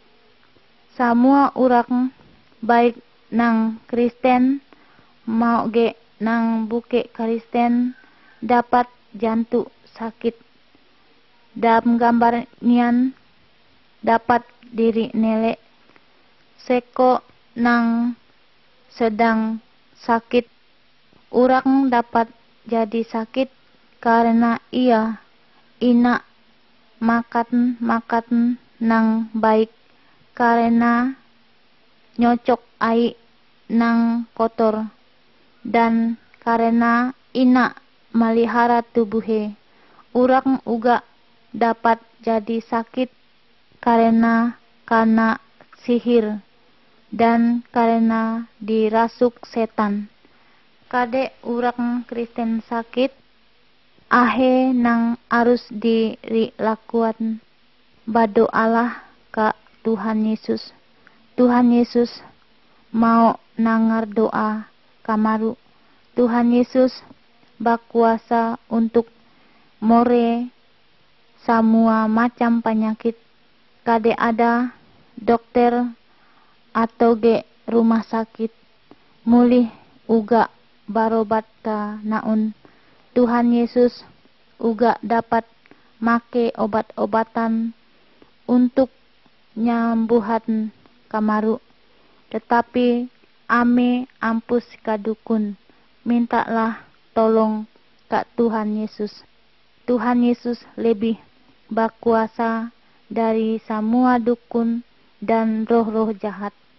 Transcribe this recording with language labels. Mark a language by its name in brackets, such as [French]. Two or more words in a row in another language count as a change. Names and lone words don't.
[Kendayan] Semua orang baik nang Kristen mau ge nang buke Kristen dapat jantung sakit. Dalam gambar nian dapat diri nele seko nang sedang sakit. Orang dapat jadi sakit karena ia ina makan nang baik, karena nyocok ai nang kotor, dan karena ina melihara tubuhe. Urang uga dapat jadi sakit karena sihir dan karena dirasuk setan. Kade urang Kristen sakit, ahe nang arus diri lakuan badoalah ka Tuhan Yesus. Tuhan Yesus mau nangar doa kamaru. [Indonesian] Tuhan Yesus berkuasa untuk more semua macam penyakit. [Kendayan] Kade ada dokter atau ge rumah sakit mulih uga barobat ka naun. Tuhan Yesus uga dapat make obat-obatan untuk nyambuhan kamaru. [Indonesian] Tetapi [Kendayan] ame ampus kadukun, [Indonesian] mintalah tolong ke Tuhan Yesus. Tuhan Yesus lebih berkuasa dari semua dukun dan roh-roh jahat.